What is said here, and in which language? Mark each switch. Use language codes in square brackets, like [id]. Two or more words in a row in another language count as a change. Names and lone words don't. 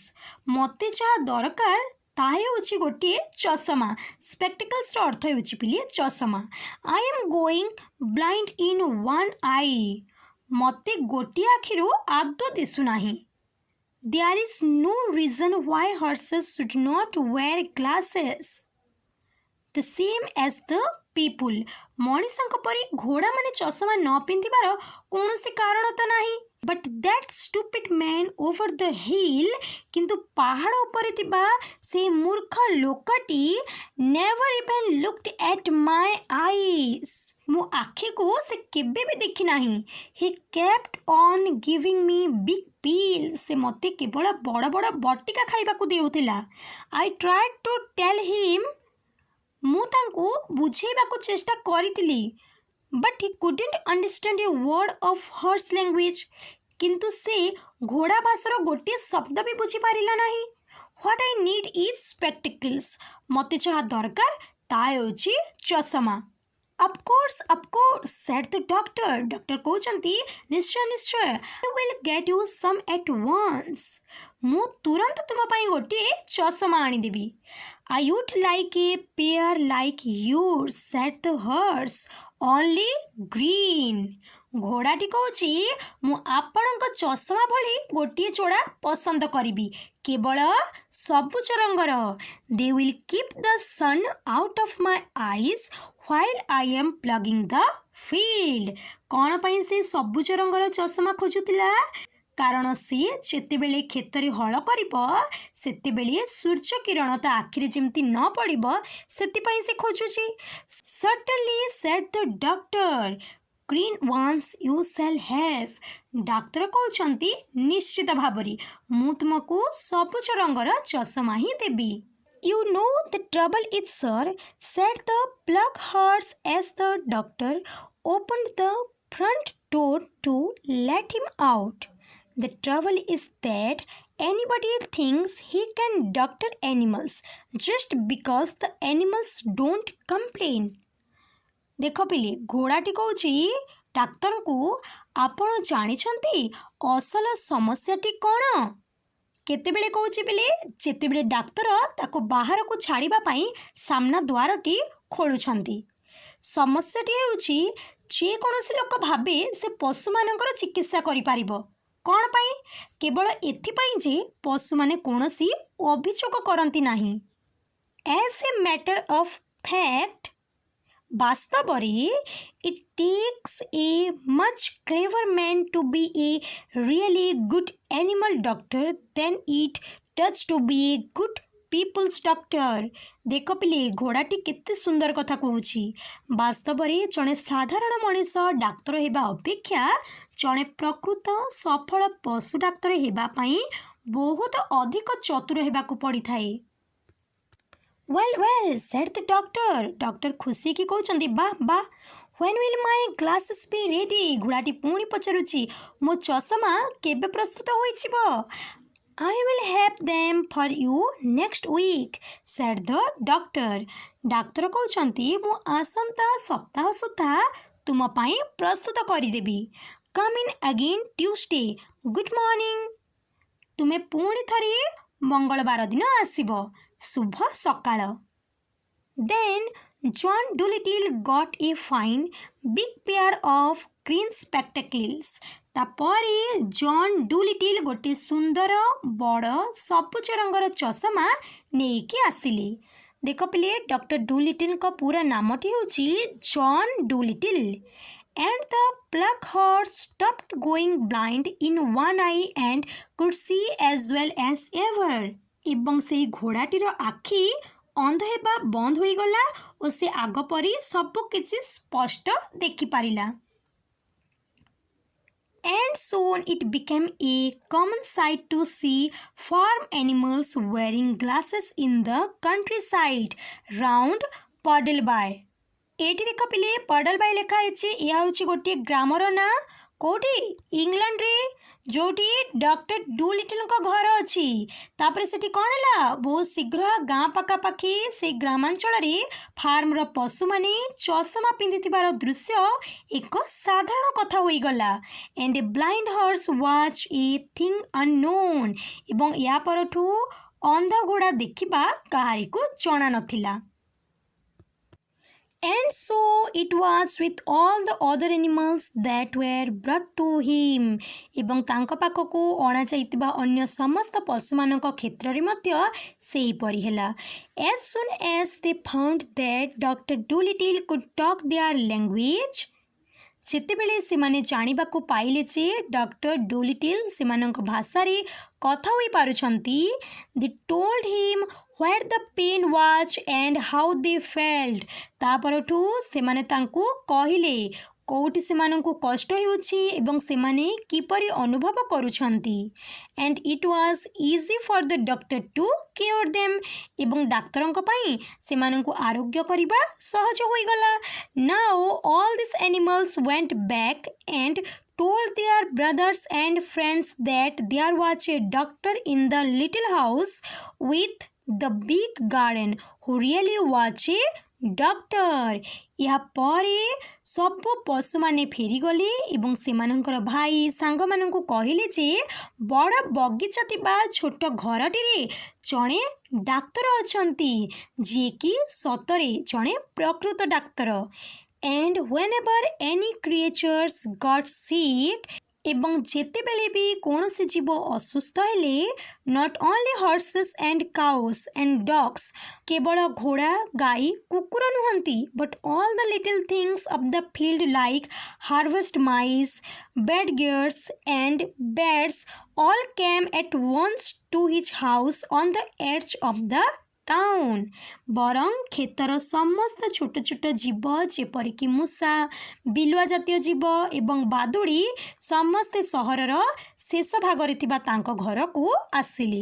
[or] ମୋତେ ଯାହା ଦରକାର ତାହା ହେଉଛି ଗୋଟିଏ ଚଷମା। ସ୍ପେକ୍ଟିକଲ୍ସର ଅର୍ଥ ହେଉଛି ପିଲେ ଚଷମା। [en] I am going blind in one eye. [or] ମୋତେ ଗୋଟିଏ ଆଖିରୁ ଆଦୌ ଦିଶୁନାହିଁ। [en] There is no reason why horses should not wear glasses. The same as the people. [or] ମଣିଷଙ୍କ ପରି ଘୋଡ଼ାମାନେ ଚଷମା ନ ପିନ୍ଧିବାର କୌଣସି କାରଣ ତ ନାହିଁ। [en] But that stupid man over the hill, [or] କିନ୍ତୁ ପାହାଡ଼ ଉପରେ ଥିବା ସେ ମୂର୍ଖ ଲୋକଟି [en] never even looked at my eyes. [or] ମୋ ଆଖିକୁ ସେ କେବେ ବି ଦେଖିନାହିଁ। [en] He kept on giving me big pills. [or] ସେ ମୋତେ କେବଳ ବଡ଼ ବଡ଼ ବଟିକା ଖାଇବାକୁ ଦେଉଥିଲା। [en] I tried to tell him. [or] ମୁଁ ତାଙ୍କୁ ବୁଝେଇବାକୁ ଚେଷ୍ଟା କରିଥିଲି। [en] But he couldn't understand a word of horse language. [or] କିନ୍ତୁ ସେ ଘୋଡ଼ା ଭାଷାର ଗୋଟିଏ ଶବ୍ଦ ବି ବୁଝିପାରିଲା ନାହିଁ। [en] What I need is spectacles. [or] ମୋତେ ଯାହା ଦରକାର ତାହା ହେଉଛି ଚଷମା। [en] Of course, said the doctor. [or] ଡକ୍ଟର କହୁଛନ୍ତି, ନିଶ୍ଚୟ ନିଶ୍ଚୟ। [en] I will get you some at once. [or] ମୁଁ ତୁରନ୍ତ ତୁମ ପାଇଁ ଗୋଟିଏ ଚଷମା ଆଣିଦେବି। [en] I would like a pair like yours, said the horse, only green. [or] ଘୋଡ଼ାଟି କହୁଛି, ମୁଁ ଆପଣଙ୍କ ଚଷମା ଭଳି ଗୋଟିଏ ଯୋଡ଼ା ପସନ୍ଦ କରିବି, କେବଳ ସବୁଜ ରଙ୍ଗର। [en] They will keep the sun out of my eyes while I am plugging the field. [or] କ'ଣ ପାଇଁ ସେ ସବୁଜ ରଙ୍ଗର ଚଷମା ଖୋଜୁଥିଲା? କାରଣ ସେ ଯେତେବେଳେ କ୍ଷେତରେ ହଳ କରିବ ସେତେବେଳେ ସୂର୍ଯ୍ୟ କିରଣ ତା ଆଖିରେ ଯେମିତି ନ ପଡ଼ିବ ସେଥିପାଇଁ ସେ ଖୋଜୁଛି। [en] Certainly, said the doctor. Green ones you shall have. [or] ଡାକ୍ତର କହୁଛନ୍ତି, ନିଶ୍ଚିତ ଭାବରେ ମୁଁ ତୁମକୁ ସବୁଜ ରଙ୍ଗର ଚଷମା ହିଁ ଦେବି। [en] You know the trouble is, sir, said the plough horse as the doctor opened the front door to let him out. The trouble is that anybody thinks he can doctor animals just because the animals don't complain. [or] ଦେଖ ପିଲେ, ଘୋଡ଼ାଟି କହୁଛି ଡାକ୍ତରଙ୍କୁ, ଆପଣ ଜାଣିଛନ୍ତି ଅସଲ ସମସ୍ୟାଟି କ'ଣ? କେତେବେଳେ କହୁଛି ପିଲେ, ଯେତେବେଳେ ଡାକ୍ତର ତାକୁ ବାହାରକୁ ଛାଡ଼ିବା ପାଇଁ ସାମ୍ନା ଦ୍ୱାରଟି ଖୋଲୁଛନ୍ତି। ସମସ୍ୟାଟି ହେଉଛି ଯେକୌଣସି ଲୋକ ଭାବେ ସେ ପଶୁମାନଙ୍କର ଚିକିତ୍ସା କରିପାରିବ। କ'ଣ ପାଇଁ? କେବଳ ଏଥିପାଇଁ ଯେ ପଶୁମାନେ କୌଣସି ଅଭିଯୋଗ କରନ୍ତି ନାହିଁ। [en] As a matter of fact, ବାସ୍ତବରେ it takes a much clever man to be a really good animal doctor than it does to be a good people's doctor. [or] ଦେଖ ପିଲେ, ଘୋଡ଼ାଟି କେତେ ସୁନ୍ଦର କଥା କହୁଛି। ବାସ୍ତବରେ ଜଣେ ସାଧାରଣ ମଣିଷ ଡାକ୍ତର ହେବା ଅପେକ୍ଷା ଜଣେ ପ୍ରକୃତ ସଫଳ ପଶୁ ଡାକ୍ତର ହେବା ପାଇଁ ବହୁତ ଅଧିକ ଚତୁର ହେବାକୁ ପଡ଼ିଥାଏ। [en] Well, said the doctor. [or] ଡକ୍ଟର ଖୁସି କି କହୁଛନ୍ତି, ବାଃ, [en] when will my glasses be ready? [or] ଘୋଡ଼ାଟି ପୁଣି ପଚାରୁଛି, ମୋ ଚଷମା କେବେ ପ୍ରସ୍ତୁତ ହୋଇଯିବ? [en] I will have them for you next week, said the doctor. [or] ଡାକ୍ତର କହୁଛନ୍ତି ମୁଁ ଆସନ୍ତା ସପ୍ତାହ ସୁଦ୍ଧା ତୁମ ପାଇଁ ପ୍ରସ୍ତୁତ କରିଦେବି. [en] Come in again Tuesday. Good morning. [or] ତୁମେ ପୁଣି ଥରେ ମଙ୍ଗଳବାର ଦିନ ଆସିବ. ଶୁଭ ସକାଳ. [en] Then John Dolittle got a fine big pair of green spectacles. [or] ତାପରେ ଜନ୍ ଡୁଲିଟିଲ୍ ଗୋଟିଏ ସୁନ୍ଦର ବଡ଼ ସବୁଜ ରଙ୍ଗର ଚଷମା ନେଇକି ଆସିଲେ. ଦେଖ ପିଲେ, ଡକ୍ଟର ଡୁଲିଟିଲ୍ଙ୍କ ପୁରା ନାମଟି ହେଉଛି ଜନ୍ ଡୁଲିଟିଲ୍. [en] And the black horse stopped going blind in one eye and could see as well as ever. [or] ଏବଂ ସେହି ଘୋଡ଼ାଟିର ଆଖି ଅନ୍ଧ ହେବା ବନ୍ଦ ହୋଇଗଲା ଓ ସେ ଆଗ ପରି ସବୁ କିଛି ସ୍ପଷ୍ଟ ଦେଖିପାରିଲା. [en] And soon it became a common sight to see farm animals wearing glasses in the countryside round Puddleby. [or] ଏଇଠି ଦେଖ ପିଲେ, ପଡଲବାଇ ଲେଖା ହେଇଛି. ଏହା ହେଉଛି ଗୋଟିଏ ଗ୍ରାମର ନାଁ. କେଉଁଠି? ଇଂଲଣ୍ଡରେ, ଯେଉଁଠି ଡକ୍ଟର ଡୁଲିଟିଲ୍ଙ୍କ ଘର ଅଛି. ତାପରେ ସେଠି କ'ଣ ହେଲା? ବହୁତ ଶୀଘ୍ର ଗାଁ ପାଖାପାଖି ସେଇ ଗ୍ରାମାଞ୍ଚଳରେ ଫାର୍ମର ପଶୁମାନେ ଚଷମା ପିନ୍ଧିଥିବାର ଦୃଶ୍ୟ ଏକ ସାଧାରଣ କଥା ହୋଇଗଲା. [en] And a blind horse watch a thing unknown. [or] ଏବଂ ଏହା ପରଠୁ ଅନ୍ଧ ଘୋଡ଼ା ଦେଖିବା କାହାରିକୁ ଜଣା ନଥିଲା. [en] And so it was with all the other animals that were brought to him. [or] ଏବଂ ତାଙ୍କ ପାଖକୁ ଅଣାଯାଇଥିବା ଅନ୍ୟ ସମସ୍ତ ପଶୁମାନଙ୍କ କ୍ଷେତ୍ରରେ ମଧ୍ୟ ସେହିପରି ହେଲା. [en] As soon as they found that Dr. Dolittle could talk their language, [or] ଯେତେବେଳେ ସେମାନେ ଜାଣିବାକୁ ପାଇଲେ ଯେ ଡକ୍ଟର ଡୁଲିଟିଲ୍ ସେମାନଙ୍କ ଭାଷାରେ କଥା ହୋଇପାରୁଛନ୍ତି, [en] they told him where the pain was and how they felt. [or] ତାପରଠୁ ସେମାନେ ତାଙ୍କୁ କହିଲେ କେଉଁଠି ସେମାନଙ୍କୁ କଷ୍ଟ ହେଉଛି ଏବଂ ସେମାନେ କିପରି ଅନୁଭବ କରୁଛନ୍ତି. [en] And it was easy for the doctor to cure them. [or] ଏବଂ ଡାକ୍ତରଙ୍କ ପାଇଁ ସେମାନଙ୍କୁ ଆରୋଗ୍ୟ କରିବା ସହଜ ହୋଇଗଲା. [en] Now all these animals went back and told their brothers and friends that there was a doctor in the little house with the big garden who really was a doctor. [or] ଏହା ପରେ ସବୁ ପଶୁମାନେ ଫେରିଗଲେ ଏବଂ ସେମାନଙ୍କର ଭାଇ ସାଙ୍ଗମାନଙ୍କୁ କହିଲେ ଯେ ବଡ଼ ବଗିଚା ଥିବା ଛୋଟ ଘରଟିରେ ଜଣେ ଡାକ୍ତର ଅଛନ୍ତି, ଯିଏକି ସତରେ ଜଣେ ପ୍ରକୃତ ଡାକ୍ତର. [en] And whenever any creatures got sick, [or] ଏବଂ ଯେତେବେଳେ ବି କୌଣସି ଜୀବ ଅସୁସ୍ଥ ହେଲେ, [en] not only horses and cows and dogs, [or] କେବଳ ଘୋଡ଼ା, ଗାଈ, କୁକୁର ନୁହନ୍ତି, [en] but all the little things of the field like harvest mice, bed gears and bats all came at once to his house on the edge of the town. [or] ବରଂ କ୍ଷେତର ସମସ୍ତ ଛୋଟ ଛୋଟ ଜୀବ ଯେପରିକି ମୂଷା, ବିଲୁଆ ଜାତୀୟ ଜୀବ ଏବଂ ବାଦୁଡ଼ି ସମସ୍ତେ ସହରର ଶେଷ ଭାଗରେ ଥିବା ତାଙ୍କ ଘରକୁ ଆସିଲେ.